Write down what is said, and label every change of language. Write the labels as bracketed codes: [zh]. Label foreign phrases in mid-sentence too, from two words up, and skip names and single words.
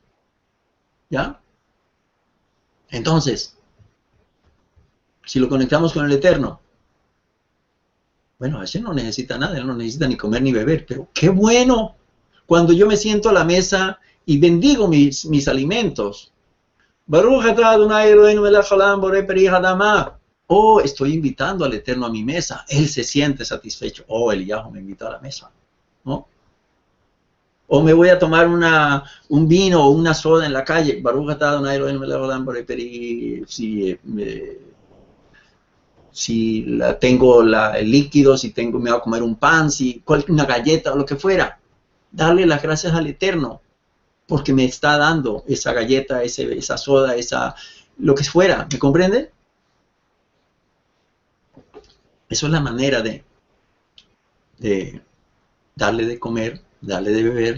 [es] ¿Ya? Entonces, si lo conectamos con el Eterno, bueno, ese no necesita nada, él no necesita ni comer ni beber, pero qué bueno cuando yo me siento a la mesa y bendigo mis alimentos. [he] ברוך אתה אדוני אלוהינו מלך העולם בורא פרי האדמה. [es] Oh, estoy invitando al Eterno a mi mesa. Él se siente satisfecho. Oh, Eliyahu me invitó a la mesa. ¿No? O me voy a tomar un vino o una soda en la calle. [he] ברוך אתה אדוני אלוהינו מלך העולם בורא פרי. [es] Sí, si tengo el líquido, si me voy a comer un pan, si una galleta o lo que fuera. Darle las gracias al Eterno, porque me está dando esa galleta, esa soda, lo que fuera. ¿Me comprende? Eso es la manera de darle de comer, darle de beber.